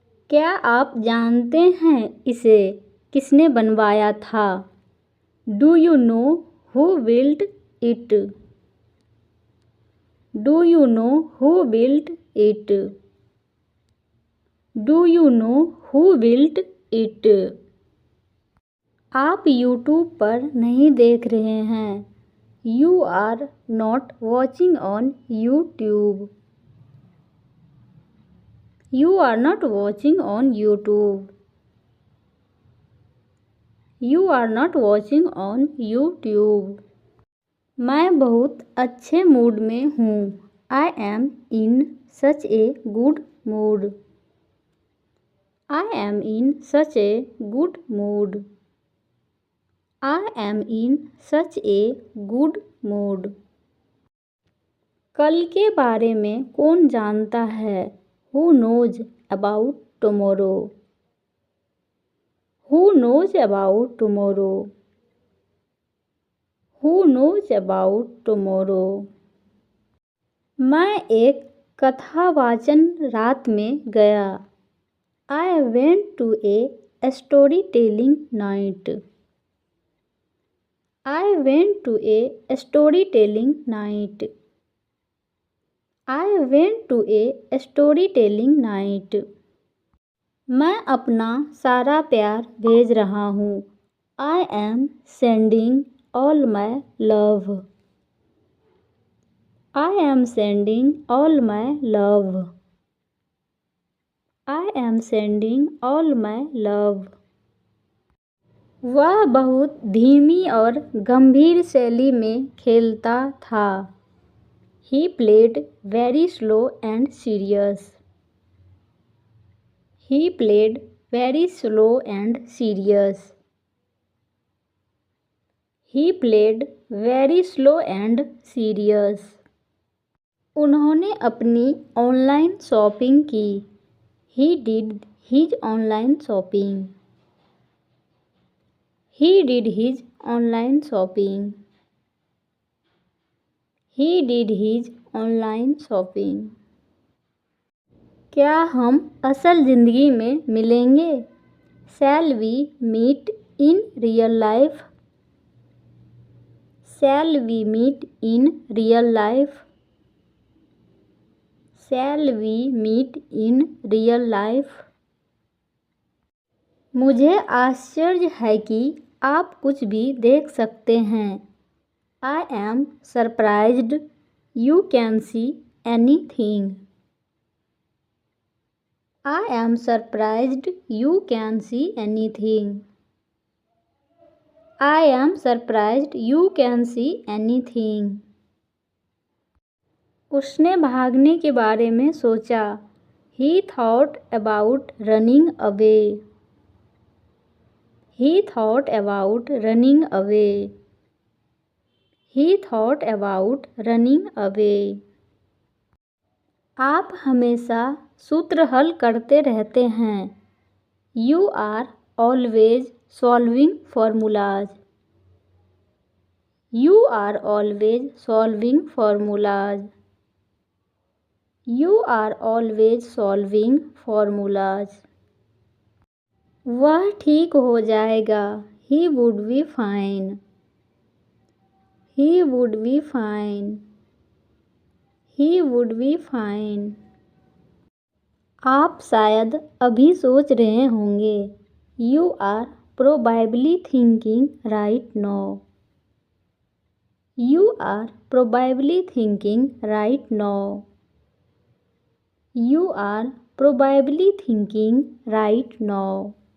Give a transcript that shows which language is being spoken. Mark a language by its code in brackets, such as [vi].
[hi] क्या आप जानते हैं इसे किसने बनवाया था? [en] Do you know who built it? Do you know who built it? Do you know who built it? [hi] आप YouTube पर नहीं देख रहे हैं. [en] You are not watching on YouTube. You are not watching on YouTube. You are not watching on YouTube. [hi] मैं बहुत अच्छे mood में हूँ. [en] I am in such a good mood. I am in such a good mood. I am in such a good mood. [hi] कल के बारे में कौन जानता है? [en] Who knows about tomorrow? Who knows about tomorrow? Who knows about tomorrow? [hi] मैं एक कथावाचन रात में गया. [en] I went to a storytelling night. I went to a storytelling night. I went to a storytelling night. [hi] मैं अपना सारा प्यार भेज रहा हूँ. [en] I am sending all my love. I am sending all my love. I am sending all my love. [hi] वह बहुत धीमी और गंभीर शैली में खेलता था. [en] He played very slow and serious. He played very slow and serious. He played very slow and serious. [hi] उन्होंने अपनी ऑनलाइन शॉपिंग की. [en] He did his online shopping. He did his online shopping. He did his online shopping. [hi] क्या हम असल ज़िंदगी में मिलेंगे? [en] Shall we meet in real life? Shall we meet in real life? Shall we meet in real life? [hi] मुझे आश्चर्य है कि आप कुछ भी देख सकते हैं। [en] I am surprised you can see anything. I am surprised you can see anything. I am surprised you can see anything. [hi] उसने भागने के बारे में सोचा। [en] He thought about running away. He thought about running away. He thought about running away. [hi] आप हमेशा सूत्र हल करते रहते हैं। [en] You are always solving formulas. You are always solving formulas. You are always solving formulas. [hi] वह ठीक हो जाएगा। [en] He would be fine. He would be fine. He would be fine. [hi] आप शायद अभी सोच रहे होंगे। [en] You are probably thinking right now. You are probably thinking right now. You are probably thinking right now.